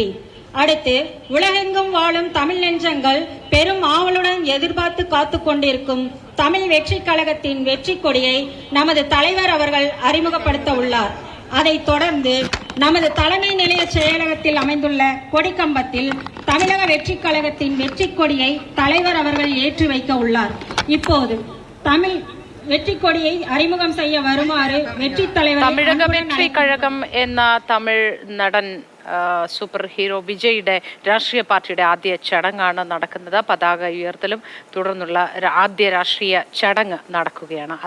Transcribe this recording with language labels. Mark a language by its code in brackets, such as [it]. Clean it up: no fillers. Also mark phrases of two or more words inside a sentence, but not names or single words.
[ta] அடுத்து, உலகெங்கும் வாழும் தமிழ் நெஞ்சங்கள் பெரும் ஆவலுடன் எதிர்பார்த்து காத்து கொண்டிருக்கும் தமிழ் வெற்றி கழகத்தின் வெற்றி கொடியை நமது தலைவர் அவர்கள் அறிமுகப்படுத்த உள்ளார். அதைத் தொடர்ந்து நமது தலைமை நிலைய செயலகத்தில் அமைந்துள்ள கொடிக்கம்பத்தில் தமிழக வெற்றி கழகத்தின் வெற்றி கொடியை தலைவர் அவர்கள் ஏற்றி வைக்க உள்ளார். இப்போது தமிழ் வெற்றி கொடியை அறிமுகம் செய்ய வருமாறு வெற்றி தலைவர் [ml] തമിഴക വെற்றி കഴകം എന്ന തമിഴ് നടൻ സൂപ്പർ ഹീറോ വിജയുടെ രാഷ്ട്രീയ പാർട്ടിയുടെ ആദ്യ ചടങ്ങാണ് നടക്കുന്നത്. പതാക ഉയർത്തലും തുടർന്നുള്ള ആദ്യ രാഷ്ട്രീയ ചടങ്ങ് നടക്കുകയാണ്.